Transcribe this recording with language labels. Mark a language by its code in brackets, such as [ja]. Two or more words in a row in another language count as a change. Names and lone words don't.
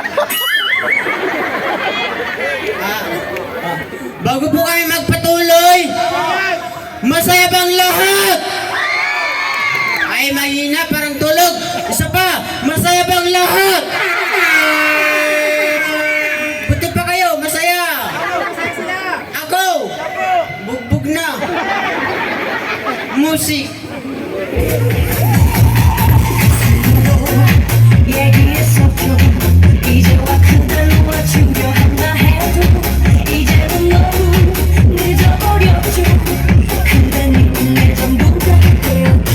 [tl] Bago po kami magpatuloy, masaya bang lahat? Ay, mahina, parang tulog. Isa pa, masaya bang lahat? Buti pa kayo, masaya. Ako, bugbog na. Musik. [ko] 얘기했었죠. 이제와 그대로 맞추려 한다 해도 이제는 너무 늦어버렸죠. 그댄 이내 전부가 되었죠.